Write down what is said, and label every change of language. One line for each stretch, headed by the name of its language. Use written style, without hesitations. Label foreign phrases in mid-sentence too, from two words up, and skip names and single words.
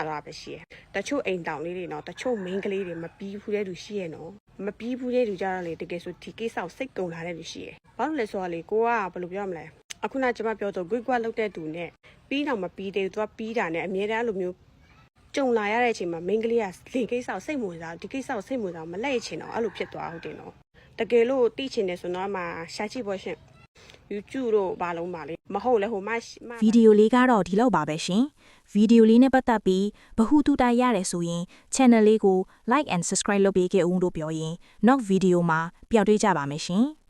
Burmese: သွားပဲရှိရတချို့အိမ်တောင်လေးတွေနော်တချို့မိန်းကလေးတွေမပြီးဘူးတဲ့လူရှိရနော်မပြီးဘူးတဲ့လူကြတော့လေတကယ်ဆိုဒီကိစ္စကိုစိတ်ကုန်လာတဲ့လူရှိရဘာလို့လဲဆိုတော့လေကိုကဘယ်လိုပြောမလဲအခုနကျမပြောတော့ quick လောက်တဲ့သူနဲ့ပြီးတော့မပြီးသေးဘူးသူကပြီးတာနဲ့အမြဲတမ်းအဲ့လိုမျိုးကြုံလာရတဲ့အချိန်မှာမိန်းကလေးကလေကိစ္စကိုစိတ်ဝင်စားဒီကိစ္စကိုစိတ်ဝင်စားမလဲချင်တော့အဲ့လိုဖြစ်သွားဟုတ်တယ်နော်တကယ်လို့သိချင်တယ်ဆိုတော့မှရှာကြည့်ဖို့ရှင် YouTube တို့ဘာလုံးပါလေမဟုတ်လဲ ဗီဒီယိုလေးကတော့ဒီလောက်ပါပဲရှင်ဗီဒီယိုလေးနဲ့ပတ်သက်ပြီးဗဟုသုတရတယ်ဆိုရင် channel လေးကို
English: like and subscribe
Burmese: လုပ်ပေးခဲ့ဦးလို့ပြောရင်နောက်ဗီဒီယိုမှာပျောက်တွေ့ကြပါမယ်ရှင်